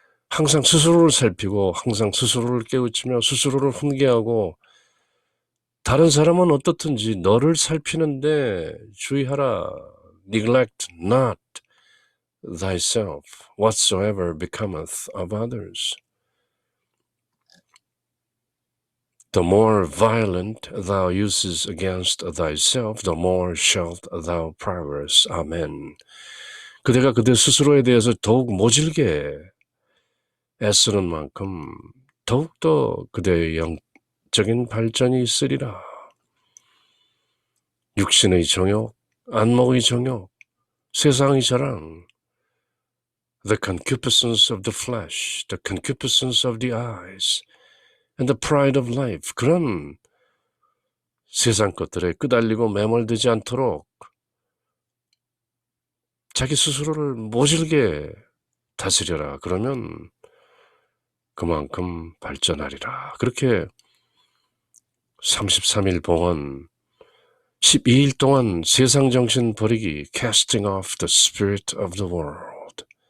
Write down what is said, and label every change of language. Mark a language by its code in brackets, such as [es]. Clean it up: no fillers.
[ko] 항상 스스로를 살피고 항상 스스로를 깨우치며 스스로를 훈계하고 다른 사람은 어떻든지 너를 살피는데 주의하라. [en] Neglect not thyself, whatsoever becometh of others. The more violent thou uses against thyself, the more shalt thou progress. [ko] 아멘. 그대가 그대 스스로에 대해서 더욱 모질게 애쓰는 만큼 더욱더 그대의 영적인 발전이 있으리라. 육신의 정욕, 안목의 정욕, 세상의 자랑, [en] the concupiscence of the flesh, the concupiscence of the eyes, and the pride of life. [ko] 그런 세상 것들에 끄달리고 매몰되지 않도록 자기 스스로를 모질게 다스려라. 그러면 그만큼 발전하리라. 그렇게 33일 봉헌 12일 동안 세상 정신 버리기 [en] casting off the spirit of the world.